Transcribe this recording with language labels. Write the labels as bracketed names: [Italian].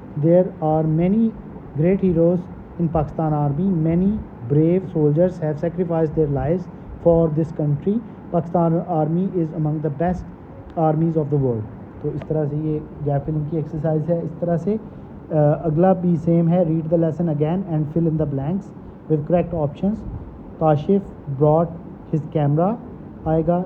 [English] There are many great heroes in Pakistan Army. Many brave soldiers have sacrificed their lives for this country. Pakistan Army is among the best armies of the world. [Urdu] تو اس طرح سے یہ gap filling کی exercise ہے. اس طرح سے اگلا بھی سیم ہے. [English] Read the lesson again and fill in the blanks with correct options. Kashif brought his camera [Urdu] آئے گا.